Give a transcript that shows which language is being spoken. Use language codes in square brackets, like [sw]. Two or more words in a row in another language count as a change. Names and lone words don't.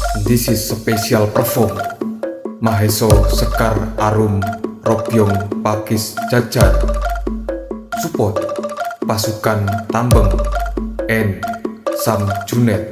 [en] This is special perform Maheso Sekar Arum Robyong Pakis Jajar. Support Pasukan Tambeng and Sam Junet.